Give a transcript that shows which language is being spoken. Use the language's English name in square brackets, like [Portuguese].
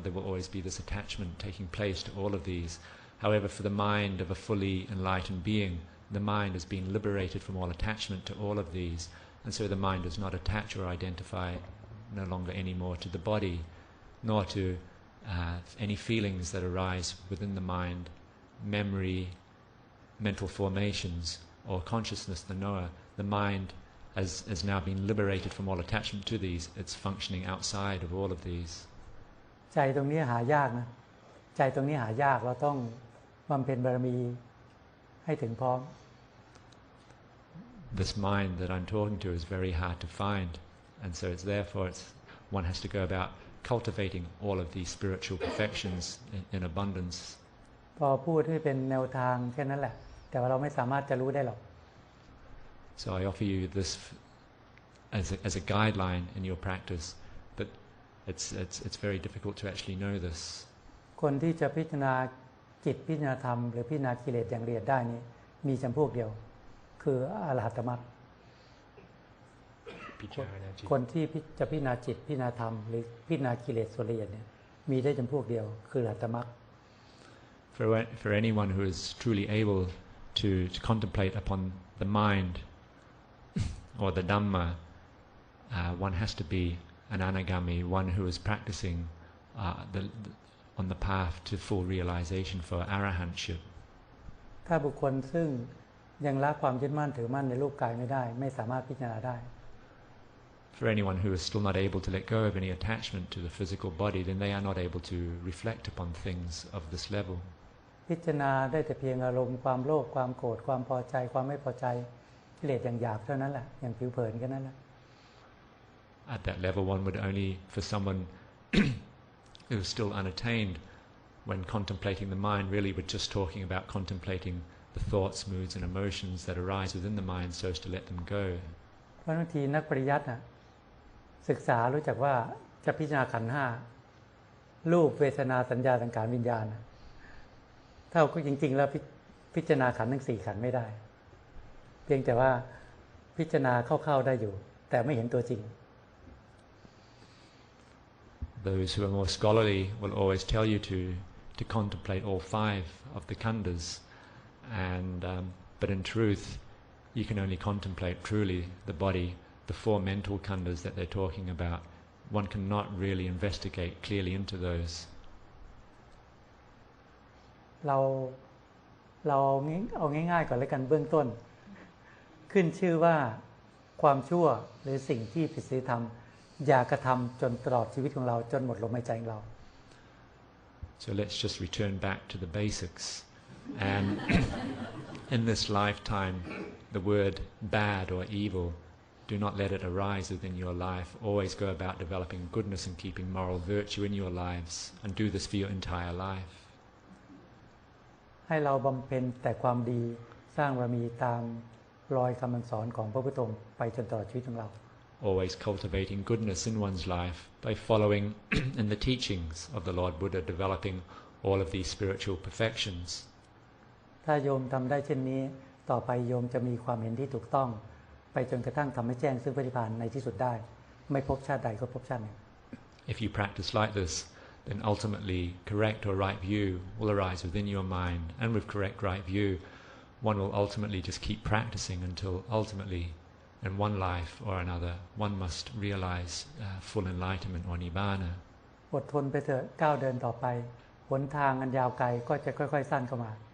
[English] There will always be this attachment taking place to all of these. However, for the mind of a fully enlightened being, the mind has been liberated from all attachment to all of these, and so the mind does not attach or identify no longer anymore to the body, nor to any feelings that arise within the mind, memory, mental formations, or consciousness, the knower. The mind has now been liberated from all attachment to these. It's functioning outside of all of these. [Thai] ใจตรงนี้หายากนะใจตรงนี้หายากเราต้องบำเพ็ญบารมีให้ถึงพร้อม [English] This mind that I'm talking to is very hard to find, and so it's therefore one has to go about cultivating all of these spiritual perfections in abundance. [Thai] พอพูดให้เป็นแนวทางแค่นั้นแหละแต่ว่าเราไม่สามารถจะรู้ได้หรอก [English] So I offer you this as a guideline in your practice, but it's very difficult to actually know this. [Thai] คนที่จะพิจารณาจิตพิจารณาธรรมหรือพิจารณากิเลสอย่างละเอียดได้นี้มีจำพวกเดียวคืออรหัตมรรคคนที่จะพิจารณาจิตพิจารณาธรรมหรือพิจารณากิเลสส่วนละเอียดเนี่ยมีได้จำพวกเดียวคืออรหัตมรรค [English] For anyone who is truly able to contemplate upon the mind or the Dhamma, one has to be an anagami, one who is practicing on the path to full realization for arahantship. [Thai] ถ้าบุคคลซึ่งยังละความยึดมั่นถือมั่นในรูปกายไม่ได้ไม่สามารถพิจารณาได้ [English] For anyone who is still not able to let go of any attachment to the physical body, then they are not able to reflect upon things of this level. [Thai] พิจารณาได้แต่เพียงอารมณ์ความโลภความโกรธความพอใจความไม่พอใจกิเลสอย่างหยาบเท่านั้นแหละอย่างผิวเผินแค่นั้นแหละ [English] At that level, one would only, for someone who is still unattained, when contemplating the mind, really we're just talking about contemplating the thoughts, moods and emotions that arise within the mind so as to let them go. [Thai] เพราะบางทีนักปริยัติศึกษารู้จักว่าจะพิจารณาขันธ์ห้ารูปเวทนาสัญญาสังขารวิญญาณถ้าก็จริงๆแล้วพิจารณาขันธ์ทั้ง4ขันธ์ไม่ได้เพียงแต่ว่าพิจารณาเข้าๆได้อยู่แต่ไม่เห็นตัวจริง [English] Those who are more scholarly will always tell you to contemplate all 5 of the khandhas, and but in truth you can only contemplate truly the body. The 4 mental khandhas that they're talking about, one cannot really investigate clearly into those. [Thai] เราเอาง่ายๆก่อนแล้วกันเบื้องต้นขึ้นชื่อว่าความชั่วหรือสิ่งที่ผิดศีลธรรมอย่ากระทำจนตลอดชีวิตของเราจนหมดลมหายใจของเรา [English] So let's just return back to the basics, and in this lifetime the word bad or evil, do not let it arise within your life. Always go about developing goodness and keeping moral virtue in your lives, and do this for your entire life. [Thai] ให้เราบำเพ็ญแต่ความดีสร้างบารมีตามรอยคำสอนของพระพุทธองค์ไปจนตลอดชีวิตของเรา [English] Always cultivating goodness in one's life by following in the teachings of the Lord Buddha, developing all of these spiritual perfections. [Thai] ถ้าโยมทำได้เช่นนี้ต่อไปโยมจะมีความเห็นที่ถูกต้องไปจนกระทั่งทำให้แจ้งซึ่งพระนิพพานในที่สุดได้ไม่พบชาติใดก็พบชาติหนึ่ง [English] If you practice like this, then ultimately correct or right view [Thai] will arise within your mind, and with correct right view [English] one will ultimately just keep practicing until ultimately, in one life or another, one must realize full enlightenment or nibbana. [Thai] อดทนไปเถอะก้าวเดินต่อไปหนทางอันยาวไกลก็จะค่อยๆสั้นเข้ามา